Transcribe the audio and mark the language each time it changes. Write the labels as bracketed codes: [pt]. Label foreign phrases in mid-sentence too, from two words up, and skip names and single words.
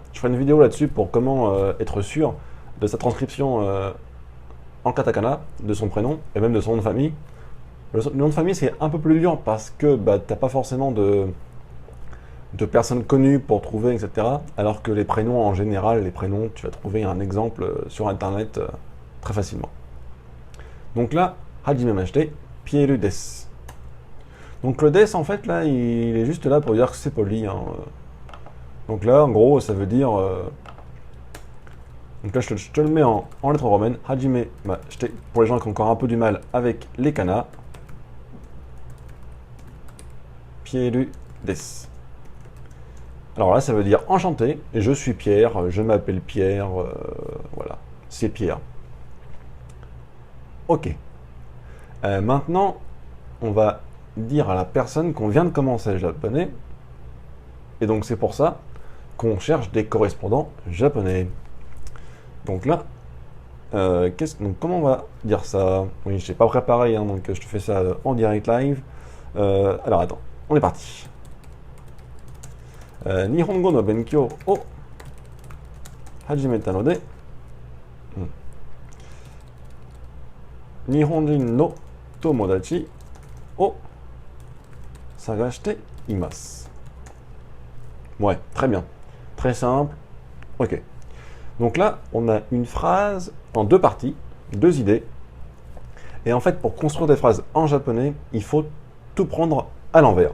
[fr] Je ferai une vidéo là-dessus pour comment être sûr de sa transcription en katakana, de son prénom et même de son nom de famille. Le nom de famille, c'est un peu plus dur parce que bah, t'as pas forcément de personnes connues pour trouver, etc. Alors que les prénoms, en général, les prénoms, tu vas trouver un exemple sur Internet très facilement. Donc là, [ja] はじめまして、Pierreです. [fr] Donc le des, en fait, là, il est juste là pour dire que c'est poli. Hein. Donc là, en gros, ça veut dire... Donc là, je te le mets en lettres romaines. [ja] はじめまして, [fr] pour les gens qui ont encore un peu du mal avec les kanas. [ja] Pierre desu. [fr] Alors là, ça veut dire enchanté, je suis Pierre, je m'appelle Pierre, voilà, c'est Pierre. Ok. Maintenant, on va dire à la personne qu'on vient de commencer le japonais, et donc c'est pour ça qu'on cherche des correspondants japonais. Donc là, donc comment on va dire ça? Oui, je n'ai pas préparé, hein, donc je te fais ça en direct live. Alors attends, on est parti. [ja] 日本語の勉強を始めたので日本人の友達を探しています. [fr] Ouais, très bien. Très simple. Ok. Donc là, on a une phrase en deux parties, deux idées. Et en fait, pour construire des phrases en japonais, il faut tout prendre à l'envers.